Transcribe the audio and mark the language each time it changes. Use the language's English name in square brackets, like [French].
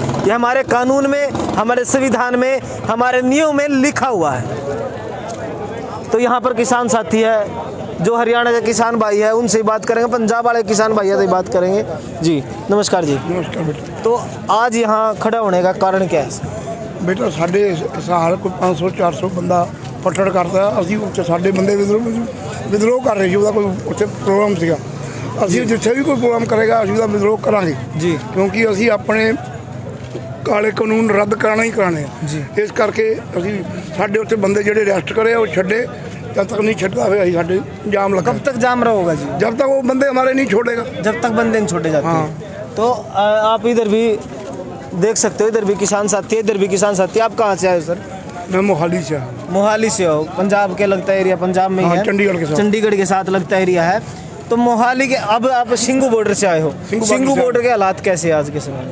[Hindi] ये हमारे कानून में, हमारे संविधान में, हमारे नियम में लिखा हुआ है। तो यहाँ पर किसान साथी है, जो हरियाणा के किसान भाई है, उनसे बात करेंगे। पंजाब वाले किसान भाई से बात करेंगे। जी नमस्कार जी। नमस्कार बेटा। तो आज यहाँ खड़ा होने का कारण क्या है? [Punjabi] ਬੇਟਾ ਸਾਡੇ ਸਾਲ ਕੋਈ 500-400 ਬੰਦਾ ਪੱਟੜ ਕਰਦਾ, ਅਸੀਂ ਉੱਥੇ ਸਾਡੇ ਬੰਦੇ ਵਿਦਰੋਹ ਕਰ ਰਹੇ ਸੀ, ਉਹਦਾ ਕੋਈ ਉੱਥੇ ਪ੍ਰੋਗਰਾਮ ਸੀਗਾ। ਅਸੀਂ ਜਿੱਥੇ ਵੀ ਕੋਈ ਪ੍ਰੋਗਰਾਮ ਕਰੇਗਾ ਅਸੀਂ ਉਹਦਾ ਵਿਦਰੋਹ ਕਰਾਂਗੇ ਜੀ, ਕਿਉਂਕਿ ਅਸੀਂ ਆਪਣੇ ਕਾਲੇ ਕਾਨੂੰਨ ਰੱਦ ਕਰਾਣਾ ਹੀ ਕਰਾਣੇ ਆ ਜੀ। ਇਸ ਕਰਕੇ ਅਸੀਂ ਸਾਡੇ ਉੱਥੇ ਬੰਦੇ ਜਿਹੜੇ ਅਰੈਸਟ ਕਰੇ ਉਹ ਛੱਡੇ, [Hindi] जब तक नहीं छटता है साढ़े जाम लगा। कब तक जाम रहोगा जी? जब तक वो बंदे हमारे नहीं छोड़ेगा, जब तक बंदे नहीं छोड़े जाते। हाँ। तो आप इधर भी देख सकते हो, इधर भी किसान साथी है, इधर भी किसान साथी। आप कहाँ से आए हो सर? मैं मोहाली से। मोहाली से हो? पंजाब के लगता एरिया, पंजाब में ही है, चंडीगढ़ के साथ, चंडीगढ़ के साथ लगता एरिया है। तो मोहाली के, अब आप सिंघू बॉर्डर से आए हो, सिंघू बॉर्डर के हालात कैसे हैं आज के समय?